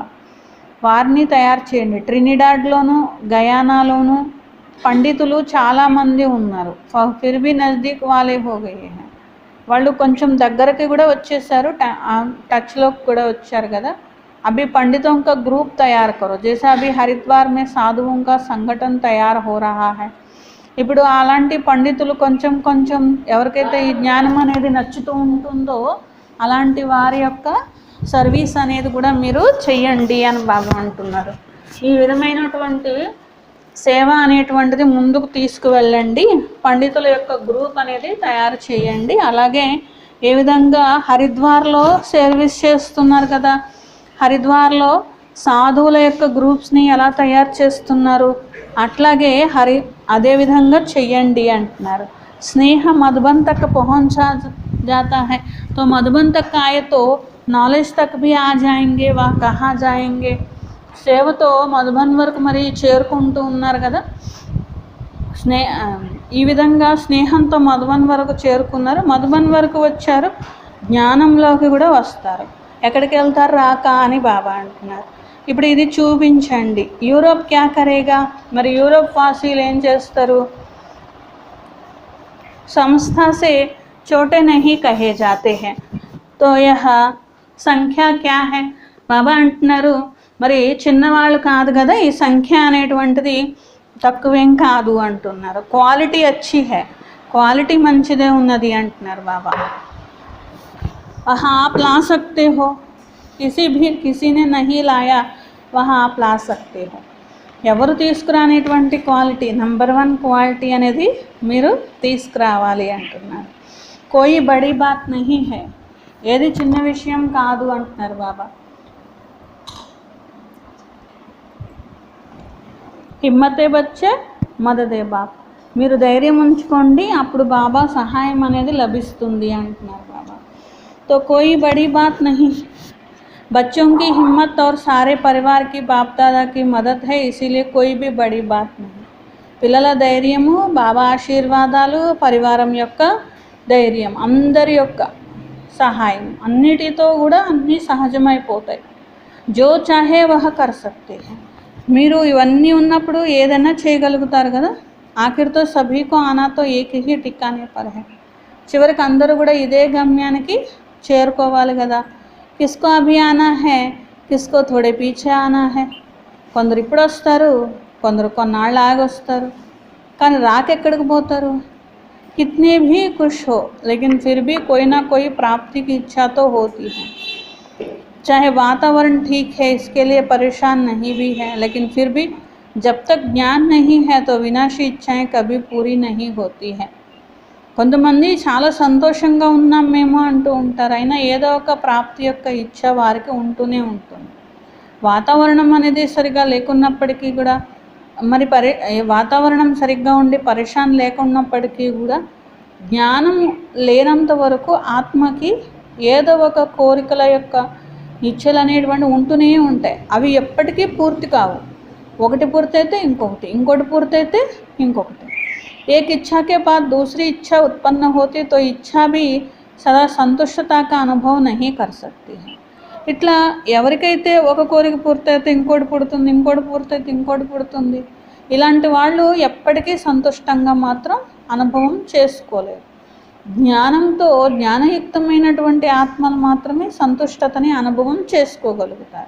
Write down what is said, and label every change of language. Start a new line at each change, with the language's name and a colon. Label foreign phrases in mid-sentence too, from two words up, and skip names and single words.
Telugu: వారిని తయారు చేయండి. ట్రినిడాడ్లోను గయానాలోను పండితులు చాలామంది ఉన్నారు.
Hindi: फिर भी नज़दीक वाले हो गए है.
Telugu: వాళ్ళు కొంచెం దగ్గరకి కూడా వచ్చేసారు, టచ్లోకి కూడా వచ్చారు కదా.
Hindi: अभी पंडितों का ग्रुप तैयार करो जैसा अभी हरिद्वार में साधुओं का संगठन तैयार हो रहा है.
Telugu: ఇప్పుడు అలాంటి పండితులు కొంచెం కొంచెం ఎవరికైతే ఈ జ్ఞానం అనేది నచ్చుతూ ఉంటుందో అలాంటి వారి యొక్క సర్వీస్ అనేది కూడా మీరు చెయ్యండి అని బాబా అంటున్నారు. ఈ విధమైనటువంటి సేవ అనేటువంటిది ముందుకు తీసుకువెళ్ళండి. పండితుల యొక్క గ్రూప్ అనేది తయారు చేయండి. అలాగే ఏ విధంగా హరిద్వార్లో సర్వీస్ చేస్తున్నారు కదా, హరిద్వార్లో సాధువుల యొక్క గ్రూప్స్ని ఎలా తయారు చేస్తున్నారు అట్లాగే అదేవిధంగా చెయ్యండి అంటున్నారు.
Hindi: स्नेह मधुबन तक पहुंचा जाता है तो मधुबन तक आए तो नॉलेज तक भी आ जाएंगे. वह कहाँ जाएंगे.
Telugu: సేవతో మధుబన్ వరకు మరి చేరుకుంటూ ఉన్నారు కదా. ఈ విధంగా స్నేహంతో మధుబన్ వరకు చేరుకున్నారు. మధుబన్ వరకు వచ్చారు, జ్ఞానంలోకి కూడా వస్తారు. ఎక్కడికి వెళ్తారు రాక అని బాబా అంటున్నారు. ఇప్పుడు ఇది చూపించండి.
Hindi: यूरोप क्या करेगा.
Telugu: మరి యూరోప్ వాసీలు ఏం చేస్తారు.
Hindi: संस्था से छोटे नहीं कहे जाते हैं तो यह संख्या क्या है.
Telugu: బాబా అంటున్నారు మరి చిన్నవాళ్ళు కాదు కదా, ఈ సంఖ్య అనేటువంటిది తక్కువేం కాదు అంటున్నారు.
Hindi: क्वालिटी अच्छी है,
Telugu: క్వాలిటీ మంచిదే ఉన్నది అంటున్నారు బాబా.
Hindi: वहाँ आप ला सकते हो, किसी ने नहीं लाया वहाँ आप ला सकते हो.
Telugu: ఎవరు తీసుకురానేటువంటి క్వాలిటీ నంబర్ 1 క్వాలిటీ అనేది మీరు తీసుకురావాలి అంటున్నారు.
Hindi: कोई बड़ी बात नहीं है,
Telugu: ఏది చిన్న విషయం కాదు అంటున్నారు బాబా.
Hindi: हिम्मते बच्चे मददे बाप.
Telugu: మీరు ధైర్యం ఉంచుకోండి, అప్పుడు బాబా సహాయం అనేది లభిస్తుంది అంటున్నారు బాబా.
Hindi: तो कोई बड़ी बात नहीं, बच्चों की हिम्मत और सारे परिवार की बाप दादा की मदद है, इसीलिए कोई भी बड़ी बात नहीं.
Telugu: పిల్లల ధైర్యము, బాబా ఆశీర్వాదాలు, పరివారం యొక్క ధైర్యం, అందరి యొక్క సహాయం, అన్నిటితో కూడా అన్నీ సహజమైపోతాయి.
Hindi: जो चाहे वह कर सकते है.
Telugu: మీరు ఇవన్నీ ఉన్నప్పుడు ఏదైనా చేయగలుగుతారు కదా.
Hindi: आख़िर तो सभी को आना तो एक ही ठिकाने पर है.
Telugu: చివరికి అందరూ కూడా ఇదే గమ్యానికి చేరుకోవాలి కదా.
Hindi: किसको अभी आना है, किसको थोड़े पीछे आना है.
Telugu: కొందరు ఇప్పుడు వస్తారు, కొందరు కొన్నాళ్ళు ఆగి వస్తారు, కానీ రాకెక్కడికి పోతారు.
Hindi: कितने भी खुश हो लेकिन फिर भी कोई ना कोई प्राप्ति की इच्छा तो होती है. चाहे वातावरण ठीक है इसके लिए परेशान नहीं भी है, लेकिन फिर भी जब तक ज्ञान नहीं है तो विनाशी इच्छाएं कभी पूरी नहीं होती है.
Telugu: కొంతమంది చాలా సంతోషంగా ఉన్నాం మేము అంటూ ఉంటారు, అయినా ఏదో ఒక ప్రాప్తి యొక్క ఇచ్చ వారికి ఉంటూనే ఉంటుంది. వాతావరణం అనేది సరిగా లేకున్నప్పటికీ కూడా మరి వాతావరణం సరిగ్గా ఉండి పరేషాన్ లేకున్నప్పటికీ కూడా జ్ఞానం లేనంత వరకు ఆత్మకి ఏదో ఒక కోరికల యొక్క ఇచ్చలు అనేటువంటి ఉంటూనే ఉంటాయి. అవి ఎప్పటికీ పూర్తి కావు. ఒకటి పూర్తయితే ఇంకొకటి, ఇంకోటి పూర్తయితే ఇంకొకటి.
Hindi: एक इच्छा के बाद दूसरी इच्छा उत्पन्न होती तो इच्छा भी सदा संतुष्टता का अनुभव नहीं कर सकती है.
Telugu: ఇట్లా ఎవరికైతే ఒక కోరిక పూర్తయితే ఇంకోటి పుడుతుంది, ఇంకోటి పూర్తయితే ఇంకోటి పుడుతుంది. ఇలాంటి వాళ్ళు ఎప్పటికీ సంతుష్టంగా మాత్రం అనుభవం చేసుకోలేరు. జ్ఞానంతో జ్ఞానయుక్తమైనటువంటి ఆత్మలు మాత్రమే సంతుష్టతని అనుభవం చేసుకోగలుగుతారు.